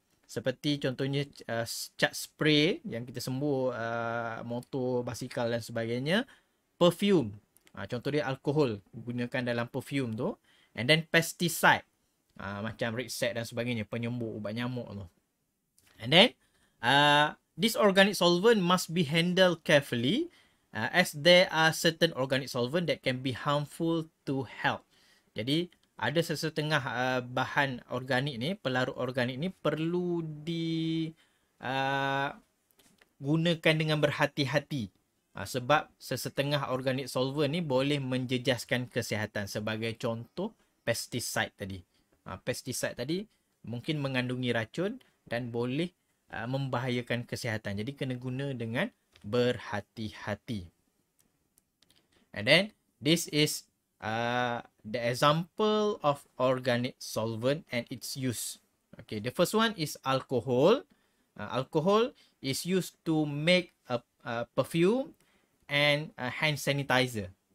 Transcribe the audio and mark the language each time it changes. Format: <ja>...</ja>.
<ms>Seperti contohnya cat spray yang kita sembuh motor, basikal dan sebagainya. Perfume. Contoh dia alkohol gunakan dalam perfume tu. And then pesticide. Macam Rexac dan sebagainya. Penyembuh ubat nyamuk tu.</ms> <en>And then this organic solvent must be handled carefully as there are certain organic solvent that can be harmful to health.</en> <ms>Jadi ada sesetengah bahan organik ni, pelarut organik ni perlu digunakan dengan berhati-hati. Sebab sesetengah organik solvent ni boleh menjejaskan kesihatan. Sebagai contoh, pesticide tadi. Pesticide tadi mungkin mengandungi racun dan boleh membahayakan kesihatan. Jadi kena guna dengan berhati-hati.</ms> <en>And then, this is the example of organic solvent and its use. Okay, the first one is alcohol. Alcohol is used to make a perfume and a hand sanitizer.</en>